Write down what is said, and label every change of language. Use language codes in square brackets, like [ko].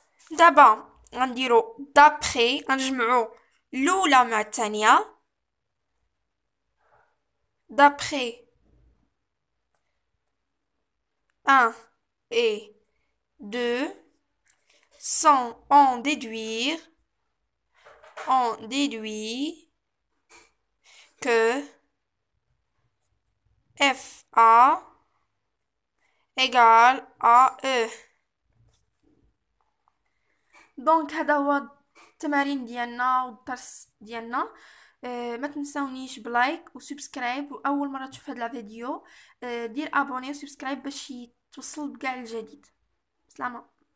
[ar] دابا غنديرو [fr] d'après [ar] غنجمعو الأولى مع الثانية. [fr] D'après 1 et 2 sans en déduire, on déduit que FA égale AE. [ar] دونك هذا هو التمارين ديالنا والدرس ديالنا. ما تنساونيش بلايك وسبسكرايب، واول مره تشوف هذا الفيديو دير ابوني وسبسكرايب باش توصل بكاع الجديد. سلامه.